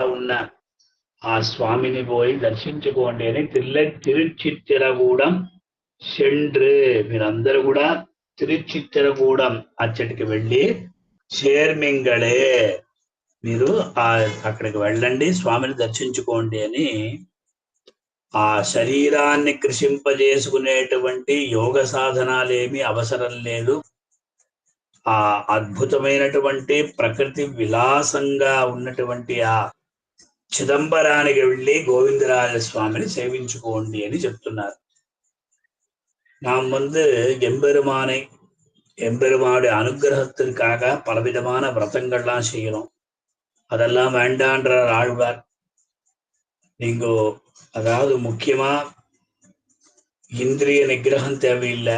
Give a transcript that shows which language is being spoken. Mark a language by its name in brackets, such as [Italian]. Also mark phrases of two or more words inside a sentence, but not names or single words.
[Telugu] ఉన్న ఆ స్వామిని పోయి దర్శించుకోండి అని తిరుచిత్తిరగూడెం సెండ్రు మీరందరూ కూడా తిరుచిత్తిరగూడెం అచ్చటికి వెళ్ళి షేర్మింగళే మీరు అక్కడికి వెళ్ళండి, స్వామిని దర్శించుకోండి అని ఆ శరీరాన్ని కృషింపజేసుకునేటువంటి యోగ సాధనాలేమీ అవసరం లేదు. ఆ అద్భుతమైనటువంటి ప్రకృతి విలాసంగా ఉన్నటువంటి ఆ చిదంబరానికి వెళ్ళి గోవిందరాజ స్వామిని సేవించుకోండి అని చెప్తున్నారు. [Tamil] நாம் எம்பெருமானுடைய அனுகிரகத்திற்காக பலவிதமான விரதங்கள்லாம் செய்யணும். அதெல்லாம் வேண்டான்றார் ஆழ்வார். நீங்க அதாவது முக்கியமா இந்திரிய நிகிரகம் தேவையில்லை.